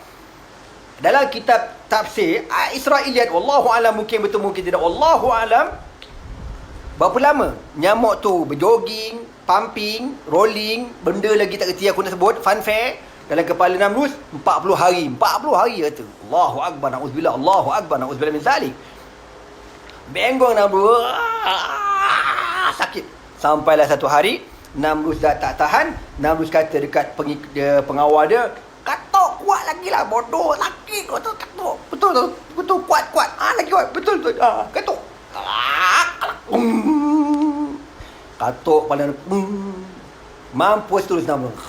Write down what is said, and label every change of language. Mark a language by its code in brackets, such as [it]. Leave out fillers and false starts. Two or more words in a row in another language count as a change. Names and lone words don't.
[ms] Dalam kitab tafsir Israiliyat, [ar] والله أعلم, [ms] mungkin betul mungkin tidak, [ar] والله أعلم, [ms] berapa lama nyamuk tu berjoging, [en] pumping, rolling, [ms] benda lagi tak kerti aku nak sebut, funfair dalam kepala Namrus 40 hari. 40 hari kata. [ar] الله أكبر، نعوذ بالله، الله أكبر، نعوذ بالله من ذلك. [ms] Bengong Namrus. Sakit. Sampailah satu hari Namrus dah tak tahan. Namrus kata dekat pengawal dia, "Katok kuat lagi lah, bodoh. Lagi kau tu katok. Betul tu. Betul kuat. Lagi kuat. Betul tu. Katok. Katok pada mampus terus Namrus.